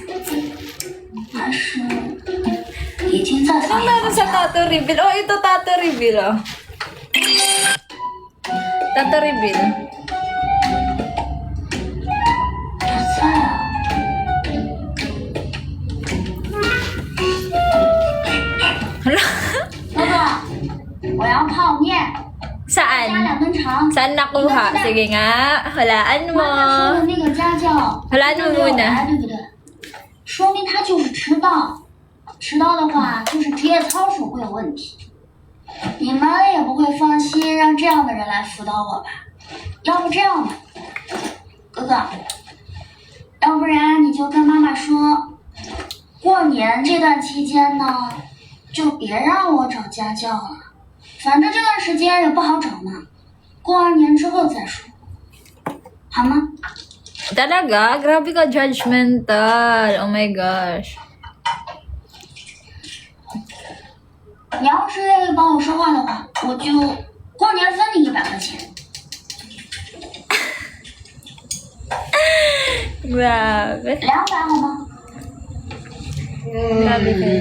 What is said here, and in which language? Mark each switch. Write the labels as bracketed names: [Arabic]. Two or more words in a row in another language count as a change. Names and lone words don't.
[Filipino] Anong meron sa tattoo reveal? Oh, ito [English] tattoo reveal, [Filipino] oh. [English] Tattoo reveal. [Filipino] Hala? [Chinese] 哥哥，我要泡面，加 [Filipino] Saan? [Chinese] 2根肠。 [Filipino] Saan nakuha? Sige nga. Hulaan mo. [Chinese] 刚才说的那个家教， [Filipino] Hulaan mo [Chinese] 没有 [Filipino] muna. [Chinese] 来，对不对？说明他就是迟到，迟到的话就是职业操守会有问题。你们也不会放心让这样的人来辅导我吧？要不这样吧，哥哥，要不然你就跟妈妈说，过年这段期间呢，就别让我找家教了，反正这段时间也不好找呢，过完年之后再说，好吗？ [Filipino] Talaga? Grabe ka judgmental. [English] Oh my gosh. [Chinese] 你要是愿意帮我说话的话，我就过年分你100块钱。 [Filipino] Grabe. [Chinese] 200好吗？ [Filipino] Grabe ka.